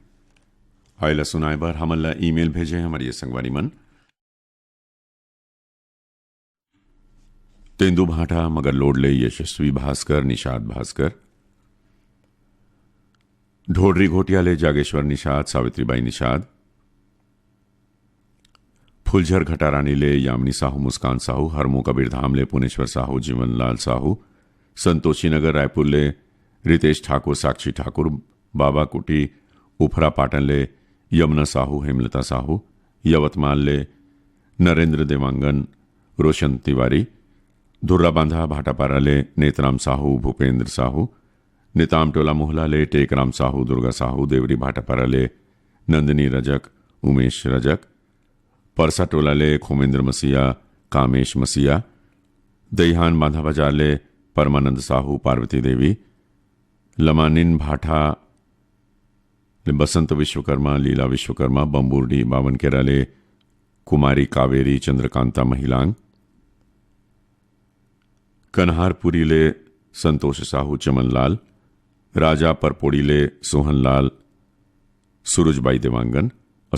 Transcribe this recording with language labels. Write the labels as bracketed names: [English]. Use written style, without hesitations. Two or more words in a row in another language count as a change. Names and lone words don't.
[Chhattisgarhi] आयला सुनाए बार हमला ईमेल भेजे हमारे ये संगवारी मन तेंदु भाटा मगर लोडले यशस्वी भास्कर निषाद भास्कर ढोडरी घोटिया ले जागेश्वर निषाद सावित्रीबाई निषाद फुलझर घटारानी ले यामिनी साहू मुस्कान साहू हरमो कबीर धाम ले पुनेश्वर साहू जीवनलाल साहू संतोषी नगर रायपुर ले रितेश ठाकुर साक्षी ठाकुर बाबा कुटी उफरा पाटन ले यमुना साहू हेमलता साहू यवतमाल ले नरेंद्र देवांगन रोशन तिवारी धुर्रा बांधा भाटापारा ले नेतराम साहू भूपेंद्र साहू निताम टोला मोहला ले टेकराम साहू दुर्गा साहू देवरी भाटापारा ले नंदिनी रजक उमेश रजक परसा टोला ले खोमेंद्र मसीहा कामेश मसीहा दईहान बांधा बाजार ले परमानंद साहू पार्वती देवी लमानिन भाटा बसंत विश्वकर्मा लीला विश्वकर्मा बम्बूरडी बावनकेरा ले कुमारी कावेरी चंद्रकांता महिलांग कन्हारपुरी ले संतोष साहू चमनलाल राजा परपोड़ी ले सोहनलाल सूरजबाई देवांगन